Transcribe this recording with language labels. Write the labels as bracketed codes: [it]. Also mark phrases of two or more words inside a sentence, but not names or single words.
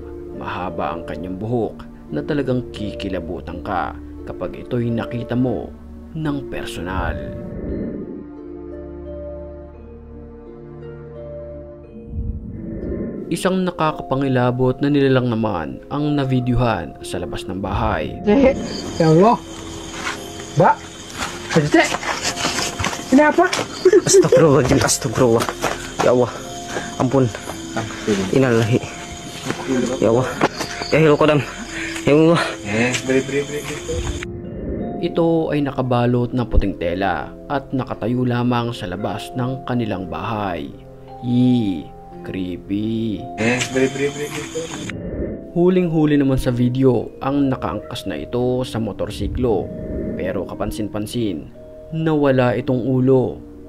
[tl] Mahaba ang kanyang buhok na talagang kikilabutan ka kapag ito'y nakita mo ng personal. Isang nakakapangilabot na nilalang naman ang navideohan sa labas ng bahay. [ar] Ya Allah. [id] Mbak, Cek. Ini apa? [ar] Astagfirullahaladzim, astagfirullah. Ya Allah, [id] ampun. [ar] Innalillahi. Ya Allah. Ya hilal qadam. Ya Allah. [tl] Ito ay nakabalot na puting tela at nakatayo lamang sa labas ng kanilang bahay. Yee, creepy. Huling-huli naman sa video ang nakaangkas na ito sa motorsiklo, pero kapansin-pansin nawala itong ulo.